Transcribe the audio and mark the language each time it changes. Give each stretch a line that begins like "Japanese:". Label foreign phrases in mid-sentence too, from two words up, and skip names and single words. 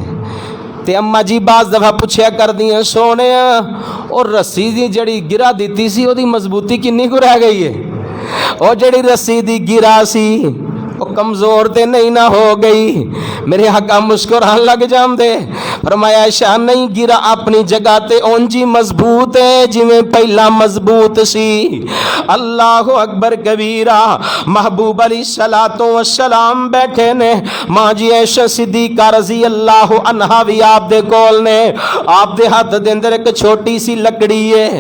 Punjabi: تے اما جی بعض دفعہ پوچھیا کردیاں سونے اور رسی دی جڑی گرہ دیتی سی او دی مضبوطی کنی کو رہ گئی ہے. او جڑی رسی دی گرہ سی او کمزور تے نہیں نہ ہو گئی. میرے آقا مسکران لگ جاندے. فرمایا شاہ نہیں گرا اپنی جگہ تے اونجی مضبوط ہے جویں پہلا مضبوط سی.
Arabic: اللہ اکبر کبیرہ.
Punjabi: محبوب
Arabic: علیہ الصلوۃ والسلام
Punjabi: بیٹھے نے, ماں جی عائشہ صدیقہ
Arabic: رضی اللہ عنہا
Punjabi: بھی آپ دے کول نے. آپ دے ہاتھ دے اندر ایک چھوٹی سی لکڑی ہے.